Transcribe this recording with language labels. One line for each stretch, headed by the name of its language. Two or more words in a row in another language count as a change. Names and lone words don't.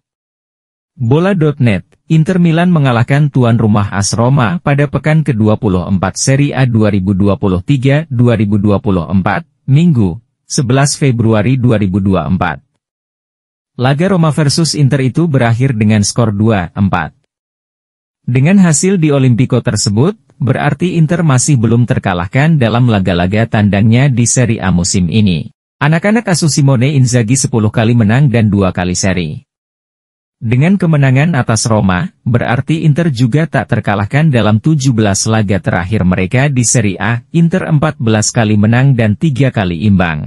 Indonesian: Bola.net, Inter Milan mengalahkan tuan rumah AS Roma pada pekan ke-24 Serie A 2023-2024, Minggu, 11 Februari 2024. Laga Roma versus Inter itu berakhir dengan skor 2-4. Dengan hasil di Olimpico tersebut, berarti Inter masih belum terkalahkan dalam laga-laga tandangnya di Serie A musim ini. Anak-anak asuh Simone Inzaghi 10 kali menang dan 2 kali seri. Dengan kemenangan atas Roma, berarti Inter juga tak terkalahkan dalam 17 laga terakhir mereka di Serie A. Inter 14 kali menang dan 3 kali imbang.